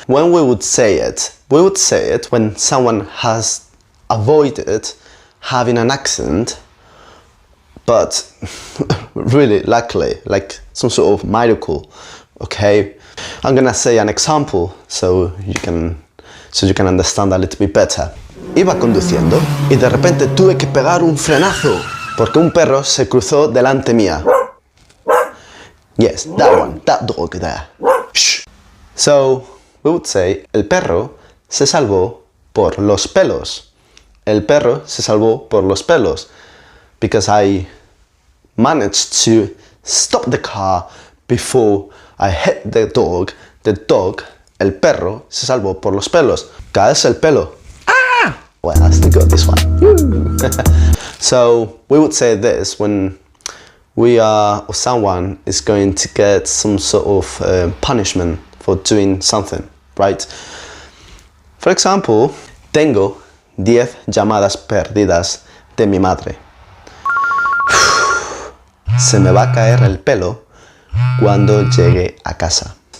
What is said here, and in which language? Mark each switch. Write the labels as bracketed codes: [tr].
[en] When we would say it when someone has avoided having an accent, but really luckily, like some sort of miracle. Okay, I'm gonna say an example so you can understand a little bit better. [es] Iba conduciendo y de repente tuve que pegar un frenazo porque un perro se cruzó delante mía. [en] Yes, that one, that dog there. Shh. So we would say [es] el perro se salvó por los pelos. El perro se salvó por los pelos [en] because I managed to stop the car before I hit the dog. The dog, [es] el perro, se salvó por los pelos. Caerse el pelo. Ah! [en] Well, I still got this one. So we would say this when or someone is going to get some sort of punishment for doing something, right? For example, [es] tengo 10 llamadas perdidas de mi madre. Se me va a caer el pelo cuando llegue a casa.